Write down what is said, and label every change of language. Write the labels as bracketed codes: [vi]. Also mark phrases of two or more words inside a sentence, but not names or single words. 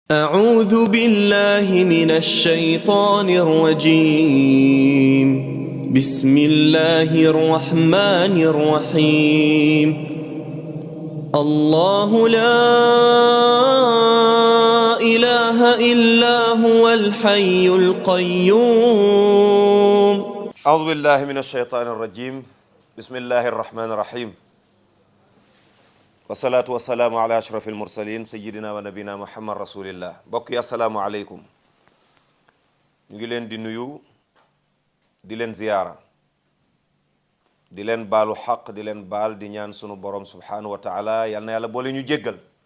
[ar] أعوذ بالله من الشيطان الرجيم بسم الله الرحمن الرحيم الله لا إله إلا هو الحي القيوم أعوذ بالله من الشيطان الرجيم بسم الله الرحمن الرحيم والصلاة والسلام على أشرف المرسلين سيدنا ونبينا محمد رسول الله [wo] bokk yi [ar] السلام عليكم [wo] ñu ngi leen di nuyu di leen ziyaara di leen baalu xaq di leen baal di ñaan sunu borom [ar] سبحانه وتعالى [wo] yal na yàlla boole ñu jéggal